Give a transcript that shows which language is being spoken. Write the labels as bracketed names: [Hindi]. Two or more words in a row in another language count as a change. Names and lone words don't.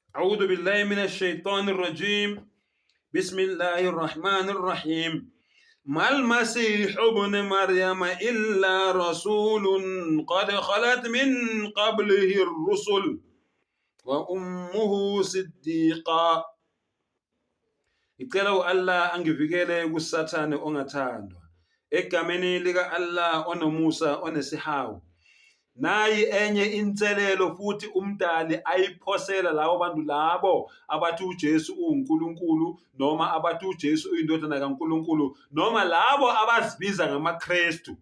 [Arabic] أعوذ بالله من الشيطان الرجيم بسم الله الرحمن الرحيم ما المسيح ابن مريم إلا رسول قد خلت من قبله الرسل وأمه صديقة. [Zulu] Icela u-Allah angivikele kusathane ongathandwa egameni lika Allah onomusa onesihawu. Nayi enye inselelo futhi umdali ayiphosela labo bantu labo abathi uJesu uNkulunkulu noma abathi uJesu uyindodana kaNkulunkulu noma labo abazibiza ngamaKristu.